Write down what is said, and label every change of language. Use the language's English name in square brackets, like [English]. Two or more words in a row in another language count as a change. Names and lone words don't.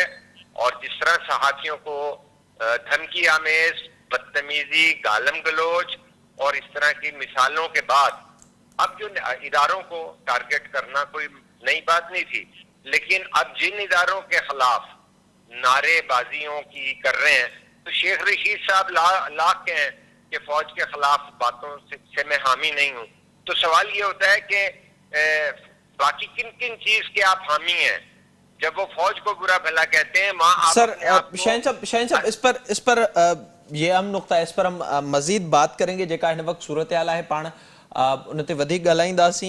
[Urdu] اور جس طرح صحافیوں کو دھمکی آمیز، بدتمیزی، گالم گلوچ اور اس طرح کی مثالوں کے بعد اب جو اداروں کو ٹارگٹ کرنا کوئی نئی بات نہیں تھی، لیکن اب جن اداروں کے خلاف نعرے بازیوں کی کر رہے ہیں، تو شیخ رشید صاحب لاکھ کے ہیں کہ فوج کے خلاف باتوں سے میں حامی نہیں ہوں. تو سوال یہ ہوتا ہے کہ باقی کن کن چیز کے آپ حامی ہیں جب وہ فوج کو برا بھلا کہتے ہیں. वहां سر شاہین صاحب اس پر یہ ہم نکتہ ہے، اس پر ہم مزید بات کریں گے. [Sindhi] जेका हिन वक्त सूरत हाल है पाण उन ते वधीक ॻाल्हाईंदासीं।